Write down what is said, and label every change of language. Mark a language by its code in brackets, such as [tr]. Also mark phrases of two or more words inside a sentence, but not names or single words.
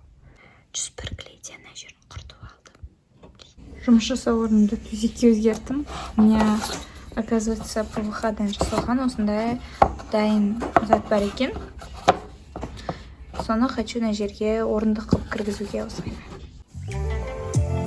[kk] Жүз бір клейден жерін құртып алдым. Жұмыс жасау орнымды төсекке өзгерттім. [ru] У меня, оказывается, [kk] ПВХ-дан жасалған осындай дайын зат бар екен. Соны [ru] хочу на [kk] жерге орындық қылып кіргізуге осылай.